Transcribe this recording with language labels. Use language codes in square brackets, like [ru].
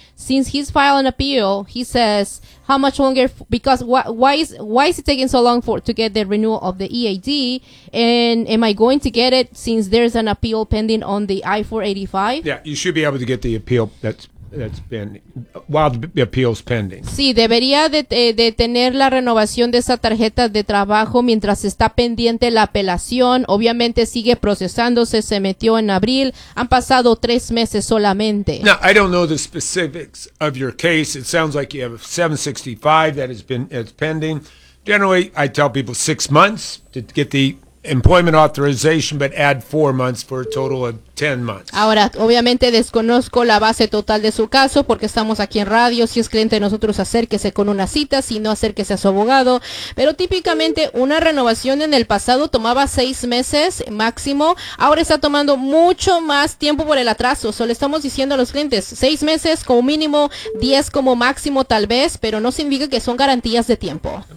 [en] Since he's filed an appeal, he says, how much longer, because why is it taking so long to get the renewal of the EAD? And am I going to get it since there's an appeal pending on the I-485? Yeah, you should be able to get the appeal that's been, while the appeal's pending. [es] Sí, debería de tener la renovación de esa tarjeta de trabajo mientras está pendiente la apelación. Obviamente sigue procesándose, se metió en abril. Han pasado 3 meses solamente. [en] Now, I don't know the specifics of your case. It sounds like you have a 765 that has been, it's pending. Generally, I tell people 6 months to get the employment authorization, but add 4 months for a total of 10 months. [es] Ahora, obviamente desconozco la base total de su caso porque estamos aquí en radio. Si es cliente de nosotros, acérquese con una cita. Si no, acérquese a su abogado. Pero típicamente una renovación en el pasado tomaba 6 meses máximo. Ahora está tomando mucho más tiempo por el atraso. Solo estamos diciendo a los clientes 6 meses como mínimo, 10 como máximo tal vez, pero no significa que son garantías de tiempo.